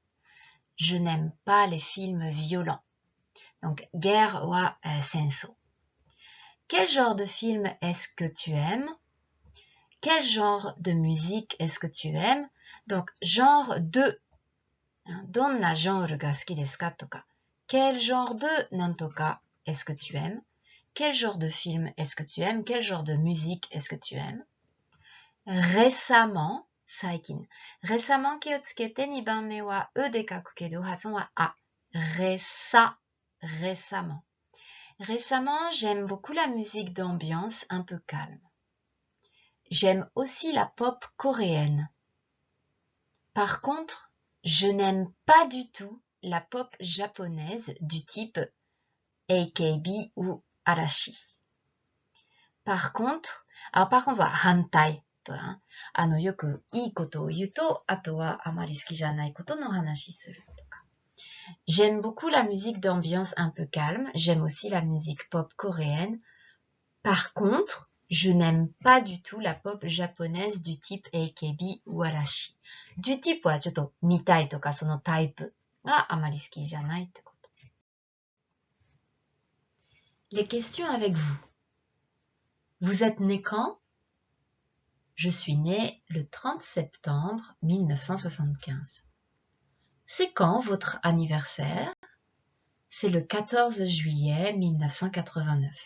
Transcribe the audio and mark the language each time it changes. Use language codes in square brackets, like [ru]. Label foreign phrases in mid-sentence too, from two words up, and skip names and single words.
[fr] Je n'aime pas les films violents. Donc, guerre [ja] は戦争. [fr] Quel genre de film est-ce que tu aimes? Quel genre de musique est-ce que tu aimes? Donc, genre de. [ja] Donna genre が好きですかとか. [fr] Quel genre de nantoka est-ce que tu aimes? Quel genre de film est-ce que tu aimes? Quel genre de musique est-ce que tu aimes? Récemment, saikin. Récemment, [ja] 気をつけて 2番目は e で書くけど発音は a. [fr] Récemment. Récemment, j'aime beaucoup la musique d'ambiance un peu calme. J'aime aussi la pop coréenne. Par contre, je n'aime pas du tout la pop japonaise du type AKB ou Arashi. Par contre, [ja] は反対. よくいいことを言うと、あとはあまり好きじゃないことの話するとか。 [fr] J'aime beaucoup la musique d'ambiance un peu calme. J'aime aussi la musique pop coréenne. Par contre, je n'aime pas du tout la pop japonaise du type AKB ou Arashi. Du type [ja] はちょっと見たいとかそのタイプがあまり好きじゃないってこと。 [fr] Les questions avec vous. Vous êtes né quand? Je suis né le 30 septembre 1975. C'est quand votre anniversaire? C'est le 14 juillet 1989.